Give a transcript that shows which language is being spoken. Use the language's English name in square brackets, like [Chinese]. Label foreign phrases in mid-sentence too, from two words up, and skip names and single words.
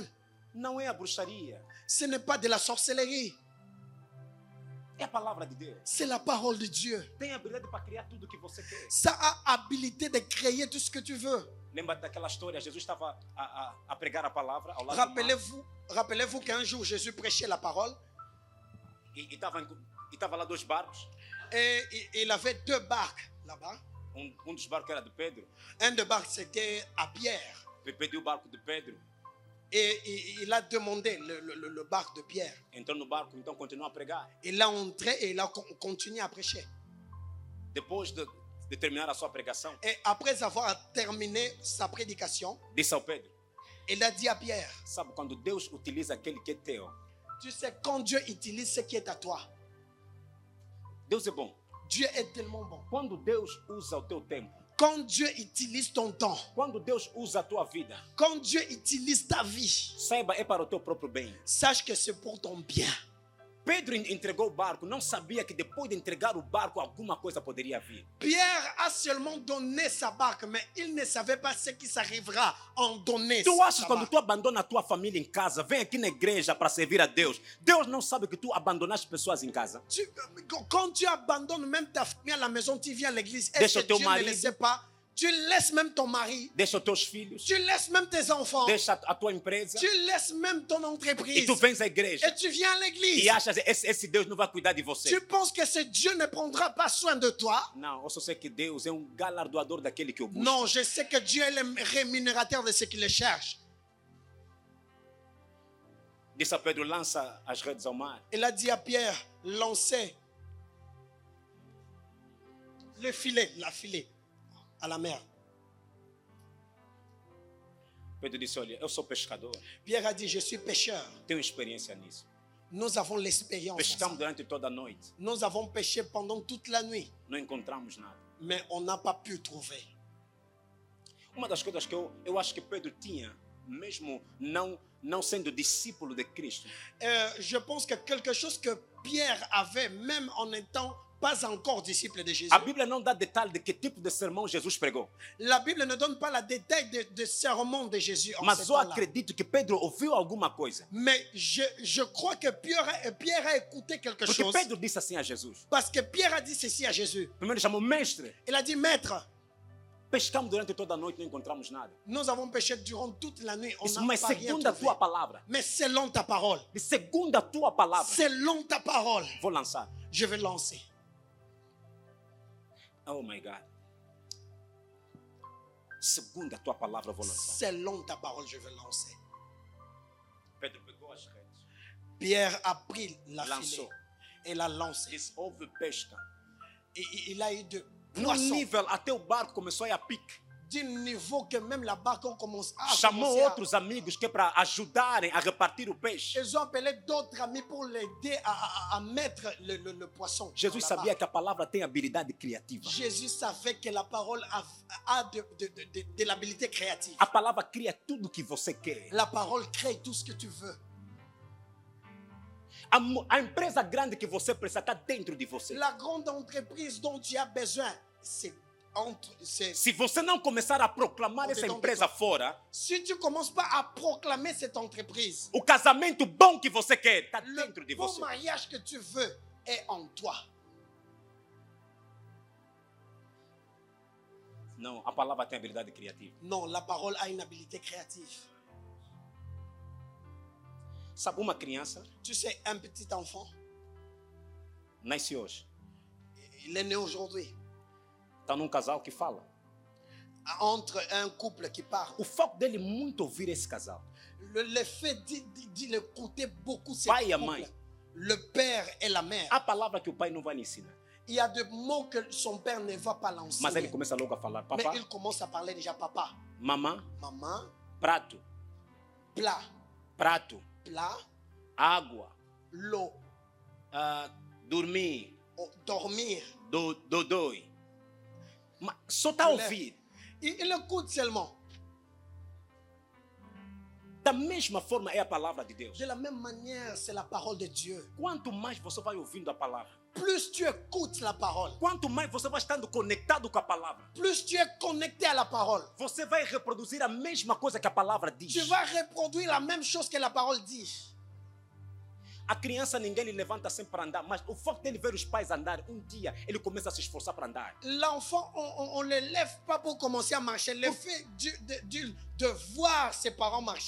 [Portuguese] Não é a bruxaria. [French] Ce n'est pas de la sorcellerie, [Portuguese] É a palavra de Deus. [French] c'est la parole de Dieu. [Portuguese] Tem habilidade para criar tudo o que você quer. [French] Ça a habilité de créer tout ce que tu veux. [Portuguese] Lembra daquela história? Jesus estava a pregar a palavra ao lado do mar. [French] Rappelez-vous qu'un jour Jésus prêchait la parole [Portuguese] E estava lá dois barcos. [French] et il avait deux barques là-bas. [Portuguese] Dos barcos era de Pedro. [French] Un des barques c'était à Pierre [Portuguese] Pediu o barco de Pedro. [French] et il a demandé le barque de Pierre. [Portuguese] Entrou no barco, então continuou a pregar. [French] Il a entré et il a continué à prêcher. [Portuguese] Depois de terminar a sua pregação, [French] Et après avoir terminé sa prédication, [Portuguese] disse ao Pedro: [French] il a dit à Pierre, [Portuguese] Sabe, quando Deus utiliza aquele que é teu, [French] tu sais, quand Dieu utilise ce qui est à toi, [Portuguese] Deus é bom. [French] Dieu est tellement bon. [Portuguese] Quando Deus usa o teu tempo, [French] Quand Dieu utilise ton temps, [Portuguese] quando Deus usa a tua vida, [French] quand Dieu utilise ta vie, [Portuguese] saiba, é para o teu próprio bem. [French] sache que c'est pour ton bien. [Portuguese] Pedro entregou o barco, não sabia que depois de entregar o barco, alguma coisa poderia vir. [French] Pierre a seulement donné sa barque, mais il ne savait pas ce qui s'arrivera en donner [Portuguese] Tu achas [French] sa [Portuguese] quando [French] barque. [Portuguese] tu abandona a tua família em casa, vem aqui na igreja para servir a Deus, Deus não sabe que tu abandonaste pessoas em casa? [French] Quand tu abandonnes même ta famille à la maison, tu viens à l'église. Est-ce [Portuguese] Deixa [French] que [Portuguese] teu [French] Dieu ne [Portuguese] marido. [French] le sait pas? Tu laisses même ton mari. [Portuguese] Deixa os teus filhos, [French] Tu laisses même tes enfants. [Portuguese] deixa a tua empresa [French] Tu laisses même ton [Portuguese] e [French] entreprise. [Portuguese] tu vens à igreja [French] Et tu viens à l'église. [Portuguese] e achas esse Deus não vai cuidar de você. [French] Tu penses que ce Dieu ne prendra pas soin de toi? [Portuguese] Não, eu só sei que Deus é galardoador daquele que o busca. [French] Non, je sais que Dieu est le rémunérateur de ceux qui le cherchent. [Portuguese] Disse a Pedro, lança as redes ao mar. [French] Il a dit à Pierre, lancez le filet, la filet à la mer. [Portuguese] Pedro disse, olha, eu sou pescador, [French] Pierre a dit, je suis pêcheur. [Portuguese] tenho experiência nisso. [French] Nous avons l'expérience. en ça. [Portuguese] Pescamos durante toda a noite, [French] Nous avons pêché pendant toute la nuit, [Portuguese] não encontramos nada. [French] mais on n'a pas pu trouver. [Portuguese] Uma das coisas que eu acho que Pedro tinha, mesmo não sendo discípulo de Cristo, [French] Je pense que quelque chose que Pierre avait, même en étant pas encore disciple de Jésus. [Portuguese] a Bíblia não dá detalhe de que tipo de sermão Jesus pregou. [French] La Bible ne donne pas le détail de sermon de Jésus en [Portuguese] Mas [French] ce [Portuguese] eu [French] temps-là. [Portuguese] acredito que Pedro ouviu alguma coisa. [French] Mais je crois que Pierre a écouté quelque [Portuguese] Porque [French] chose. [Portuguese] Pedro disse assim a Jesus. [French] Parce que Pierre a dit ceci à Jésus. [Portuguese] Primeiro chamou, mestre, [French] Il a dit, Maître, [Portuguese] pescamos durante toda a noite, não encontramos nada. [French] nous avons péché durant toute la nuit. On [Portuguese] Disse, [French] n'a [Portuguese] mas [French] pas rien [Portuguese] segundo a [French] trouvé. [Portuguese] tua palavra, [French] Mais selon ta parole, [Portuguese] de segundo a tua palavra, [French] selon ta parole, [Portuguese] vou lançar. [French] je vais lancer. [English] Oh my God. [Portuguese] Segundo a tua palavra, vou lançar. [French] Selon ta parole, je vais lancer. [Portuguese] Pedro pegou as redes, [French] Pierre a pris la [Portuguese] lançou. [French] filet et l'a lancé. [Portuguese] Disse, houve pesca. [French] Et il a eu de [Portuguese] Num [French] poissons [Portuguese] nível, até o barco começou a ir a pique. [French] d'un niveau que même la barque commence à [Portuguese] Chamou [French] commencer à- [Portuguese] outros amigos que é para ajudarem a repartir o peixe. [French] Ils ont appelé d'autres amis pour l'aider à mettre le poisson. [Portuguese] Jesus [French] dans la [Portuguese] sabia [French] barque. [Portuguese] que a palavra tem habilidade criativa. [French] Jésus savait que la parole a de l'habilité créative. [Portuguese] A palavra cria tudo que você quer. [French] La parole crée tout ce que tu veux. [Portuguese] A empresa grande que você precisa está dentro de você. [French] La grande entreprise dont tu as besoin, c'est [Portuguese] Se você não começar a proclamar essa empresa fora, [French] si tu ne commences pas à proclamer cette entreprise, [Portuguese] o casamento bom que você quer está [French] le [Portuguese] dentro de [French] bon [Portuguese] você. [French] mariage que tu veux est en toi. [Portuguese] Não, a palavra tem habilidade criativa. [French] Non, la parole a une habilité créative. [Portuguese] Sabe, uma criança [French] Tu sais, un petit enfant, [Portuguese] nasce hoje. [French] il est né aujourd'hui. [Portuguese] Está num casal que fala. [French] Entre un couple qui parle. [Portuguese] O foco dele é muito ouvir esse casal. [French] Le fait d'y écouter beaucoup, c'est [Portuguese] Pai et mãe. [French] le père et la mère. [Portuguese] Há palavra que o pai não vai lhe ensinar. [French] Il y a des mots que son père ne va pas [Portuguese] Mas ele [French] l'enseigner. [Portuguese] começa logo a falar. [French] Mais [Portuguese] Papá, [French] il commence à parler déjà papa, [Portuguese] mamã, [French] maman, [Portuguese] prato, [French] plat, [Portuguese] prato, [French] plat, [Portuguese] água, [French] l'eau, [Portuguese] dormir, [French] dormir. [Portuguese] dodói. Mas só está a ouvir. [French] Il écoute seulement. [Portuguese] Da mesma forma é a palavra de Deus. [French] De la même manière, c'est la parole de Dieu. [Portuguese] Quanto mais você vai ouvindo a palavra, [French] Plus tu écoutes la parole, [Portuguese] quanto mais você vai estando conectado com a palavra, [French] plus tu es connecté à la parole. [Portuguese] você vai reproduzir a mesma coisa que a palavra diz. [French] Tu vas reproduire la même chose que la parole dit. [Portuguese] A criança ninguém lhe levanta sempre para andar, mas o fato dele ver os pais andar, um dia ele começa a se esforçar para andar. [French] L'enfant, on ne le lève pas pour commencer à marcher. Le fait de voir ses parents marcher,